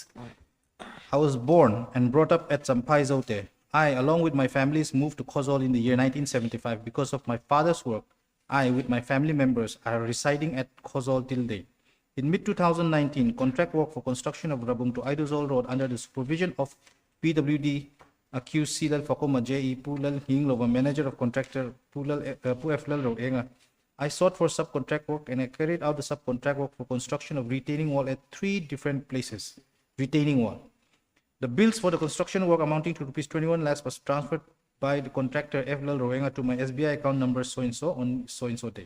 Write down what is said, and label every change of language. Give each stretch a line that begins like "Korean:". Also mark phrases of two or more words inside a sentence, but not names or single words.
English: I was born and brought up at Sampai Zote. I, along with my families, moved to Kozol in the year 1975 because of my father's work. I, with my family members, are residing at Kozol till date. In mid-2019, contract work for construction of Rabung to Aiduzol Road under the supervision of PWD accused Silal Fakoma J.E. Pulal Hinglova, manager of contractor Pueflal Road Enga. I sought for subcontract work and I carried out the subcontract work for construction of retaining wall at 3 different places. Retaining wall. The bills for the construction work amounting to rupees 21 lakhs was transferred by the contractor F. Lal Roenga to my SBI account number so-and-so on so-and-so day.